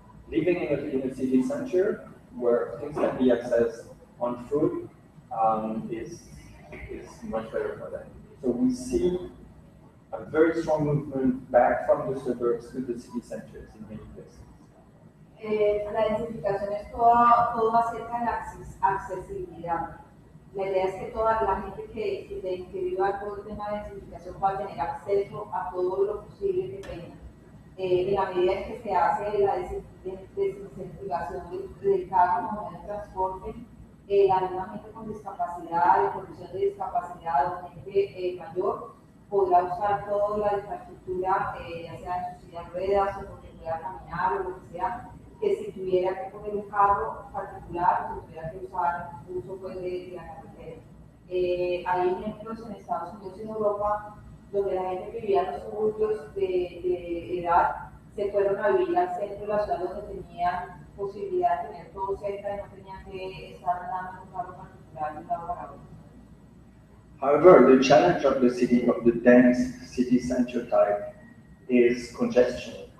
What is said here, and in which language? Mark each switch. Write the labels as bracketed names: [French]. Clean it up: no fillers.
[English] Living in a city center where things can be accessed on foot is much better for them. So we see a very strong movement back from the suburbs to the city centers in many places. [Spanish] La densificación es todo acerca de la accesibilidad. La idea es que toda la gente que viva todo el tema de densificación va a tener acceso a todo lo posible que tenga. En la medida en que se hace la desincentivación del carro como medio de transporte, la misma gente con discapacidad, de condición de discapacidad o gente mayor, podrá usar toda la infraestructura, ya sea en sus silla de ruedas o porque pueda caminar o lo que sea, que si tuviera que poner un carro particular o si tuviera que usar uso pues, de la carretera. Hay ejemplos en Estados Unidos y en Europa donde la gente que vivía en los suburbios de edad se fueron a vivir al centro de la ciudad donde tenían posibilidad de tener todo cerca y no tenían que estar andando en un carro particular de un lado para otro. [English] However, the challenge of the city, of the dense city center type, is congestion.